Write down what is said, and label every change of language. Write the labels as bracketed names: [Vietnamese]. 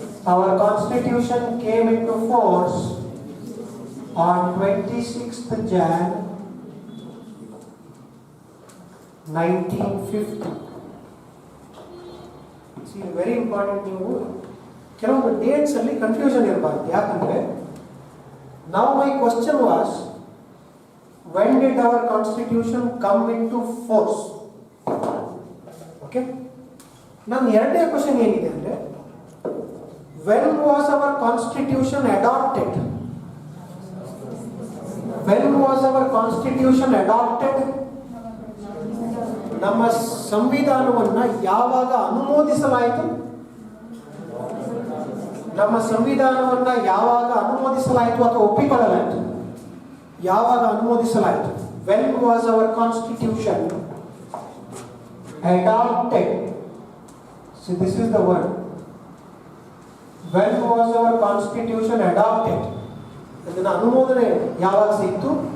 [English] Our constitution came into force on 26th Jan 1950. See, very important. [Kannada] ನೀವು ಕೆಲವೊಂದು dates ಅಲ್ಲಿ confusion ಇರಬಾರ್ದು. [English] ಯಾಕಂದ್ರೆ now my question was, when did our constitution come into force? [Kannada] Okay, ನನ್ನ ಎರಡನೇ question ಏನಿದೆ ಅಂದ್ರೆ, [English] when was our constitution adopted? When was our constitution adopted? [Kannada] ನಮ್ಮ ಸಂವಿಧಾನವನ್ನು ಯಾವಾಗ ಅನುಮೋದಿಸಲಾಯಿತು? ನಮ್ಮ ಸಂವಿಧಾನವನ್ನು ಯಾವಾಗ ಅನುಮೋದಿಸಲಾಯಿತು ಅಥವಾ ಒಪ್ಪಿಕೊಳ್ಳಲಾಯಿತು? ಯಾವಾಗ ಅನುಮೋದಿಸಲಾಯಿತು? [English] When was our constitution adopted? See, this is the word. When was our constitution adopted? [Kannada] ಅದನ್ನ ಅನುಮೋದನೆ ಯಾವಾಗ ಸಿಕ್ತು?